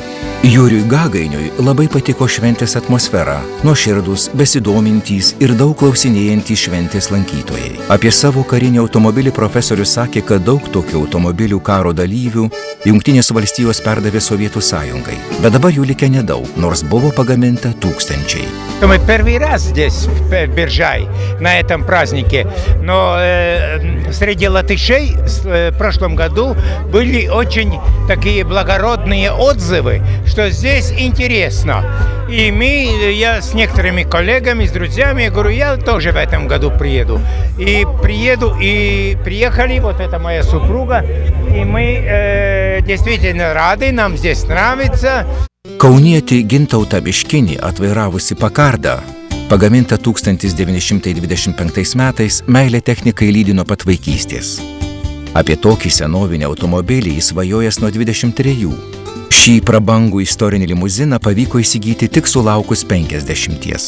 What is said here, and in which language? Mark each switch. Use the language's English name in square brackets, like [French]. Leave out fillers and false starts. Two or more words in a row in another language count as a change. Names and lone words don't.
[Lithuanian] Jūriui Gagainiui labai patiko šventės atmosfera, nuoširdūs, besidomintys ir daug klausinėjantys šventės lankytojai. Apie savo karinį automobilį profesorius sakė, kad daug tokių automobilių karo dalyvių Jungtinės valstijos perdavė Sovietų Sąjungai, bet dabar jų likę nedaug, nors buvo pagaminta tūkstančiai. [Russian] Мы первый раз здесь, в Биржай, на этом празднике, но среди латышей в прошлом году были очень такие благородные отзывы, что здесь интересно. И я с некоторыми коллегами, с друзьями, я говорю, я тоже в этом году приеду. И приехали, вот это моя супруга, и мы действительно рады, нам здесь нравится. [Lithuanian] Kaunietį Gintautą Biškinį atvairavusi Pakardą, pagaminta 1925 metais, meilė technikai lydi nuo pat vaikystės. Apie tokį senovinį automobilį jis svajojęs nuo 23. Šį prabangų istorinį limuziną pavyko įsigyti tik sulaukus 50.